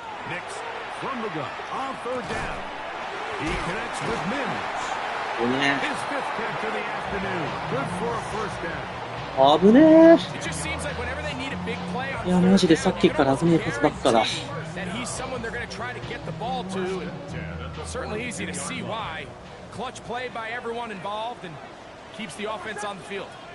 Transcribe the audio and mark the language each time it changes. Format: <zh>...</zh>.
<en>Nix from the gun on third down. He connects with Mims. His fifth catch of the afternoon. Good for a first down.</en> <ja>危ね</ja> <en>It just seems like whenever they need a big play on</en> <ja>え。いや、マジでさっきから危ねえパスばっかだ。</ja> <en>that he's someone they're going to try to get the ball to, and certainly easy to see why. Clutch play by everyone involved and keeps the offense on the field.</en>